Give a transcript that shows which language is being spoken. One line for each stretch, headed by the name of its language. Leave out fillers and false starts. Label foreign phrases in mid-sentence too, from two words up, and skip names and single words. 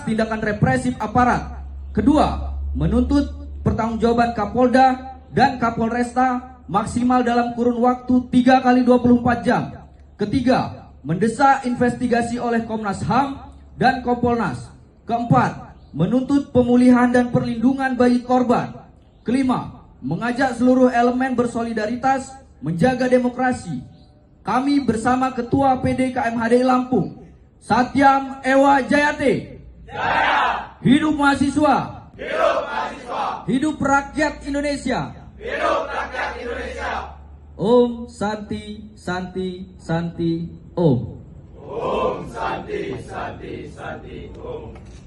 Indonesian: tindakan represif aparat; kedua, menuntut pertanggungjawaban Kapolda dan Kapolresta maksimal dalam kurun waktu 3 kali 24 jam; ketiga, mendesak investigasi oleh Komnas HAM dan Kompolnas; keempat, menuntut pemulihan dan perlindungan bagi korban; kelima, mengajak seluruh elemen bersolidaritas menjaga demokrasi. Kami bersama Ketua PD KMHDI Lampung,
Sanskrit: सत्यम् एव जयते.
Indonesian: Jaya. Hidup mahasiswa. Hidup mahasiswa. Hidup rakyat Indonesia. Hidup rakyat Indonesia.
Sanskrit: ॐ शान्तिः शान्तिः शान्तिः ॐ. ॐ शान्तिः शान्तिः शान्तिः ॐ.